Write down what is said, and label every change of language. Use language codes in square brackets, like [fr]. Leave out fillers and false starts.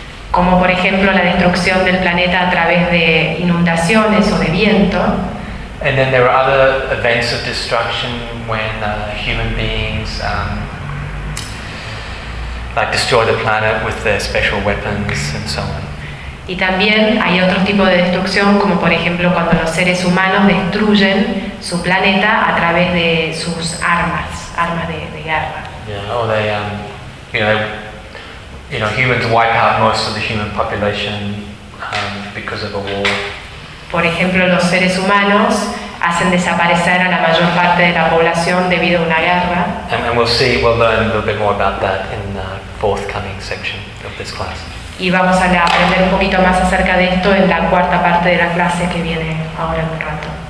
[es] Como por ejemplo la destrucción del planeta a través de inundaciones o de viento. [en] And then there are other events of destruction when human beings destroy the planet with their special weapons and so on. [es] Y también hay otro tipo de destrucción, como por ejemplo cuando los seres humanos destruyen su planeta a través de sus armas de guerra. [en] Yeah, or they, humans wipe out most of the human population because of a war. [es] Por ejemplo, los seres humanos hacen desaparecer a la mayor parte de la población debido a una guerra. [en] And we'll learn a little bit more about that in the forthcoming section of this class. [es] Y vamos a aprender un poquito más acerca de esto en la cuarta parte de la clase que viene ahora en un rato.